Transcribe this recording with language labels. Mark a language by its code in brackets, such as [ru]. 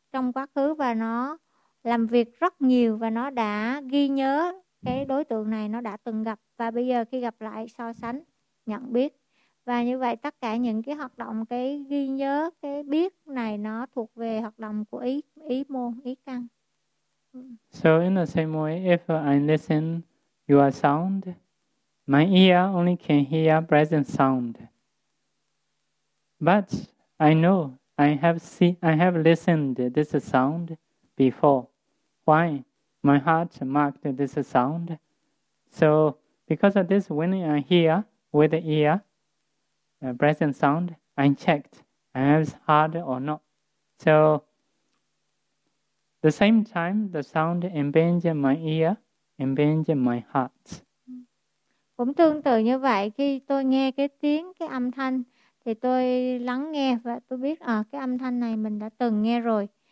[vi] trong quá khứ và nó làm việc rất nhiều và nó đã ghi nhớ cái đối tượng này, nó đã từng gặp và bây giờ khi gặp lại so sánh, nhận biết. Và như vậy tất cả những cái hoạt động, cái ghi nhớ, cái biết này nó thuộc về hoạt động của ý môn, ý căn. [en] So in the same way, if I listen your sound, my ear only can hear present sound. But I know I have listened this sound before. Why? My heart marked this sound. So because of this, when I hear with the ear present sound, I checked I have heard or not. So the same time, the sound embedded in my ear, embedded in my heart. [vi] Cũng tương tự như vậy, khi tôi nghe cái tiếng, cái âm thanh, thì tôi lắng nghe và tôi biết cái âm thanh này mình đã từng nghe rồi.